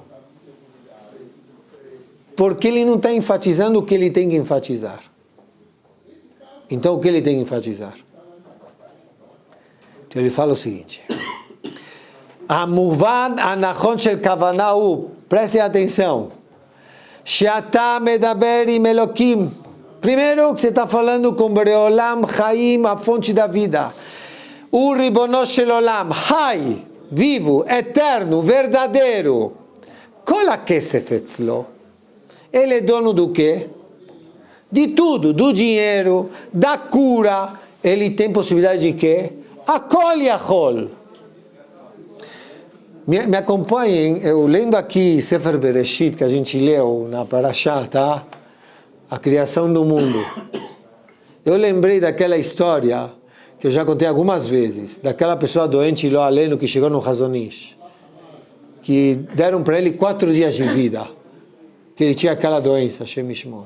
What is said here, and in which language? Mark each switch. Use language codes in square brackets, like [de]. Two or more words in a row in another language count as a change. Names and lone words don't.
[pt] Porque ele não está enfatizando o que ele tem que enfatizar. Então o que ele tem que enfatizar? Então ele fala o seguinte. [he] המובן הנכון של כוונה prestem atenção. שאתה מדבר עם אלוקים. [pt] Primeiro que você está falando com [he] בורא עולם חיים, [pt] a fonte da vida. [he] O ריבונו של עולם, [pt] Hai, vivo, eterno, verdadeiro. [he] כל הכסף אצלו. [pt] Ele é dono do quê? De tudo, do dinheiro, da cura. Ele tem possibilidade de quê? [he] הכל יכול. [pt] Me acompanhem, eu lendo aqui Sefer Bereshit, que a gente leu na Parashá, tá? A criação do mundo. Eu lembrei daquela história que eu já contei algumas vezes, daquela pessoa doente [he] לא עלינו [pt] que chegou no Hazonish, que deram para ele 4 dias de vida, que ele tinha aquela doença, [he] השם ישמור.